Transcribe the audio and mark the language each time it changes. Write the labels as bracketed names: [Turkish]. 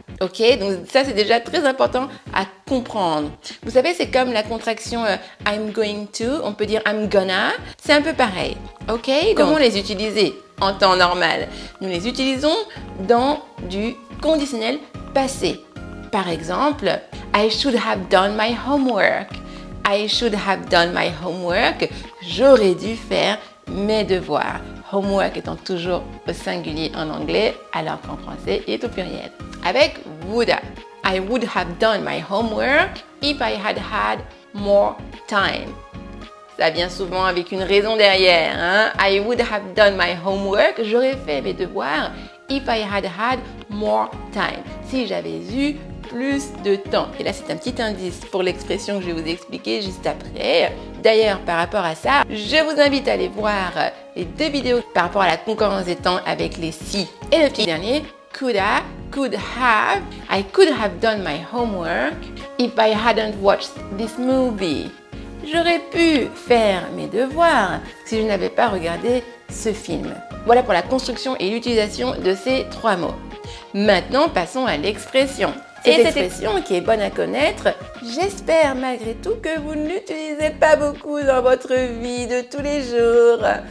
[French] Ok, donc ça c'est déjà très important à comprendre. Vous savez, c'est comme la contraction I'm going to, on peut dire I'm gonna, c'est un peu pareil. Ok, comment les utiliser en temps normal? Nous les utilisons dans du conditionnel passé. [English] Par exemple, I should have done my homework. I should have done my homework. [French] J'aurais dû faire mes devoirs. Homework étant toujours au singulier en anglais, alors qu'en français, il est au pluriel. Avec woulda. [English] I would have done my homework if I had had more time. [French] Ça vient souvent avec une raison derrière. Hein? [English] I would have done my homework. J'aurais fait mes devoirs if I had had more time. [French] Si j'avais eu plus de temps. Et là, c'est un petit indice pour l'expression que je vais vous expliquer juste après. D'ailleurs, par rapport à ça, je vous invite à aller voir les deux vidéos par rapport à la concordance des temps avec les si. Et le petit dernier, coulda, could have. [English] I could have done my homework if I hadn't watched this movie. [French] J'aurais pu faire mes devoirs si je n'avais pas regardé ce film. Voilà pour la construction et l'utilisation de ces trois mots. Maintenant, passons à l'expression. Cette expression qui est bonne à connaître, j'espère malgré tout que vous ne l'utilisez pas beaucoup dans votre vie de tous les jours.